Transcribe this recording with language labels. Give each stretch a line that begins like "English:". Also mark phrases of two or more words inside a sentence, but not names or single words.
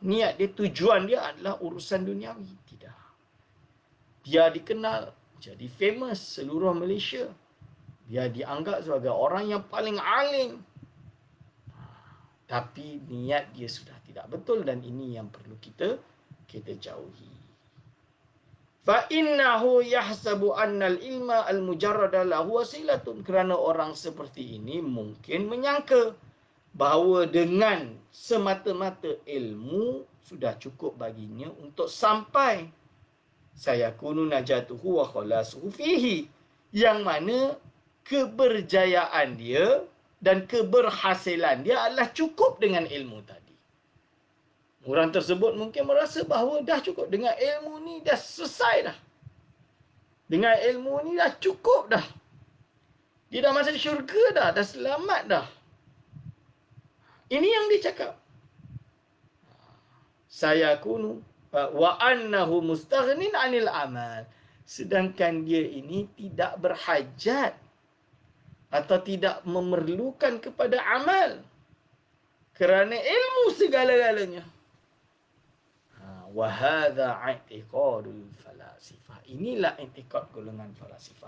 Malay: Niat dia, tujuan dia adalah urusan duniawi. Tidak. Dia dikenal, jadi famous seluruh Malaysia. Dia dianggap sebagai orang yang paling alim. Tapi niat dia sudah tidak betul, dan ini yang perlu kita jauhi.
Arabic: فَإِنَّهُ يَحْسَبُ أَنَّ الْإِلْمَ الْمُجَرَّدَ لَهُ وَسِيلَةٌ.
Malay: Kerana orang seperti ini mungkin menyangka bahawa dengan semata-mata ilmu sudah cukup baginya untuk sampai
Arabic: سيكون نجاته وخلاصه فيه,
Malay: yang mana keberjayaan dia dan keberhasilan dia adalah cukup dengan ilmu tadi. Orang tersebut mungkin merasa bahawa dah cukup, dengan ilmu ni dah selesai dah. Dengan ilmu ni dah cukup dah. Dia dah masuk syurga dah selamat dah. Ini yang dia cakap.
Arabic: سيكون وأنه مستغن عن العمل.
Malay: Sedangkan dia ini tidak berhajat atau tidak memerlukan kepada amal, kerana ilmu segala-galanya.
Arabic: وهذا اعتقاد الفلاسفة.
Malay: Inilah i'tiqad golongan falasifah.